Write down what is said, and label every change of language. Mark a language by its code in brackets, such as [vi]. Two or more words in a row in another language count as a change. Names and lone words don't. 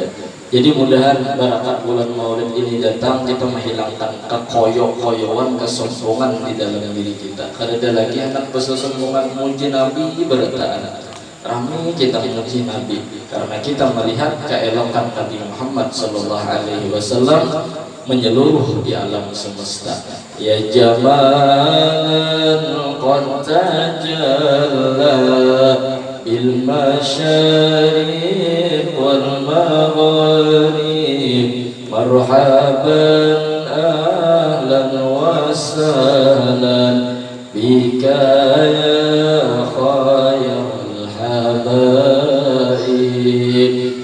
[id] Jadi mudahan barakat bulan Maulid ini datang kita menghilangkan kekoyok-koyokan, kesombongan di dalam diri kita. [bjn] Kada ada lagi anak bersombongan muji Nabi berataan. [id] Ramai kita memuji Nabi karena kita melihat keelokan Nabi Muhammad [ar] صلى الله عليه وسلم [id] menyeluruh di alam semesta. [ar] يا جمالا قد تجلى بالمشارق والمغرب مرحبا أهلا وسهلا بك يا خير حبايب.